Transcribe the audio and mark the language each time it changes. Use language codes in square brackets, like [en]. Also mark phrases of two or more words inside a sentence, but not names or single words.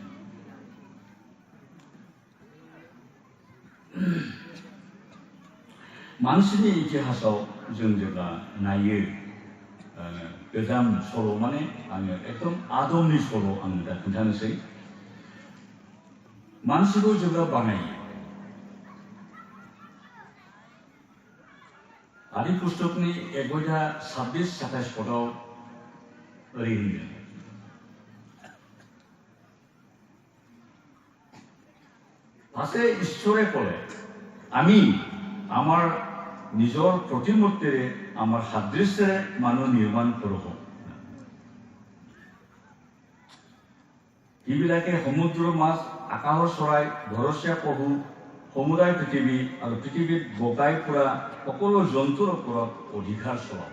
[brx] मानसिनि इतिहासाव जों जेब्ला नायो गोजाम सल' माने आङो एकदम आदमनि सल' आङो दा खोन्थानोसै। मानसिखौ जेब्ला बानायो, आदि पुस्तकनि 1:26-27 पदआव ओरै होनदों, [as] পাছে ঈশ্বৰে ক'লে, আমি আমাৰ নিজৰ প্ৰতিমূৰ্তিৰে আমাৰ সাদৃশ্যেৰে মানুহ নিৰ্মাণ কৰোঁ। যিবিলাকে সমুদ্ৰৰ মাছ, আকাশৰ চৰাই, ঘৰচীয়া পশু, সমুদায় পৃথিৱী আৰু পৃথিৱীত বগাই ফুৰা সকলো জন্তুৰ ওপৰত অধিকাৰ চলাব।